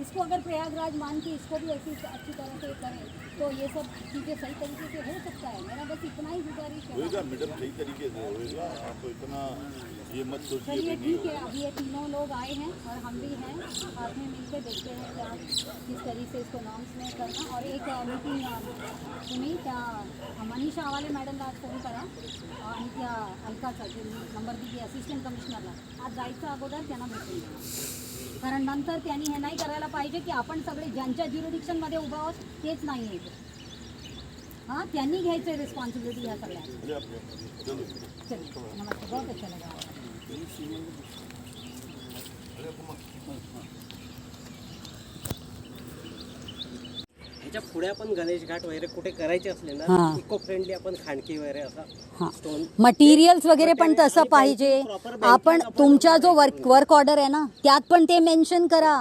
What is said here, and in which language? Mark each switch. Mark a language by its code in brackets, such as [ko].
[hi] इसको अगर प्रयागराज मान के इसको भी ऐसी अच्छी तरह से करें तो ये सब चीज़ें सही तरीके से हो सकता है। मेरा बस इतना ही गुजारिश है। होएगा मैडम, सही तरीके से होएगा। आप इतना ये मत सोचिए चलिए कि नहीं ठीक है, अभी ये तीनों लोग आए हैं और हम भी हैं, साथ में मिलकर देखते हैं क्या किस तरीके से इसको नॉर्म्स में करना। [mr] और एक मीटिंग तुम्ही त्या मनीषा आवाले मॅडमला आज फोन करा आणि त्या अलकाचा जे नंबर दिली असिस्टंट कमिशनरला आज जायचं अगोदर त्यांना भेटून द्या, कारण नंतर त्यांनी हे नाही करायला पाहिजे की आपण सगळे ज्यांच्या ज्युरिडिक्शनमध्ये उभा आहोत तेच नाही आहे। हां, त्यांनी घ्यायचं रिस्पॉन्सिबिलिटी ह्या सगळ्या। [hi] चलो चलिए नमस्ते, बहुत अच्छा लगा। [mr] ह्याच्या पुढे आपण गणेश घाट वगैरे कुठे करायचे असले ना, हां. इको फ्रेंडली आपण खाणकी वगैरे असा हां, [en] stone [mr] मटेरियल्स वगैरे पण तसं पाहिजे। आपण तुमचा जो वर्क ऑर्डर आहे ना त्यात पण ते मेन्शन करा।